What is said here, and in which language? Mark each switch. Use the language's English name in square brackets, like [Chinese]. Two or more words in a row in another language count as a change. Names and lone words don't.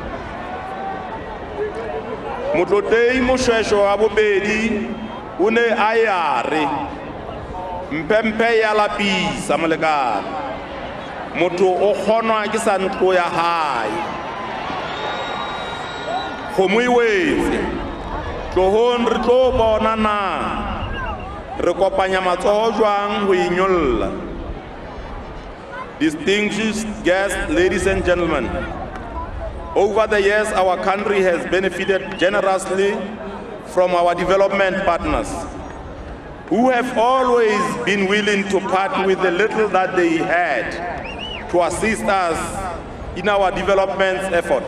[Southern Sotho] Motlotei Moshweshwe wa bobedi o ne a yare mpempe ya lapisa molekane, motho o kgonwa ke sa ntlo ya hae. Kgomo e wetse tlohong re tlo bona na re kopanya matsoho jwang ho inyolla. [English] Distinguished guests, ladies and gentlemen, over the years our country has benefited generously from our development partners who have always been willing to part with the little that they had to assist us in our development effort.